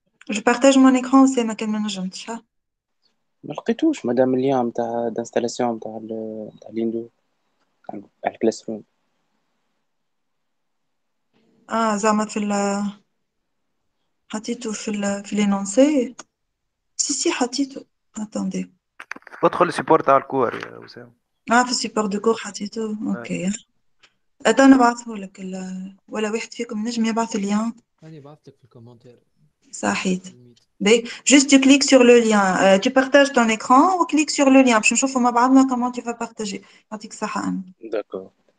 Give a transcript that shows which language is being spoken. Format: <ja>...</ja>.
<fr>Je partage mon écran aussi ma</fr> <ar>كان ما ما لقيتوش مدام اليوم تاع دانستالاسيون تاع ليندو تاع الكلاس روم. زعما في حطيته في l'énoncé.</ar> <fr>Si</fr> <ar>حطيته.</ar> <fr>Attendez.</fr> <ar>ادخل السيبور تاع الكور يا وسام. في السيبور دو كور حطيته. اوكي. انا نبعثه لك ولا واحد فيكم نجم يبعث اللين. أنا بعثت في الكومنتير. صحيت.</ar> <fr>Juste tu cliques sur le lien, tu partages ton écran ou clique sur le lien</fr> <ar>باش نشوفوا مع بعضنا</ar> <fr>comment tu vas partager.</fr> <ar>يعطيك الصحة أنا.</ar> <fr>D'accord.</fr>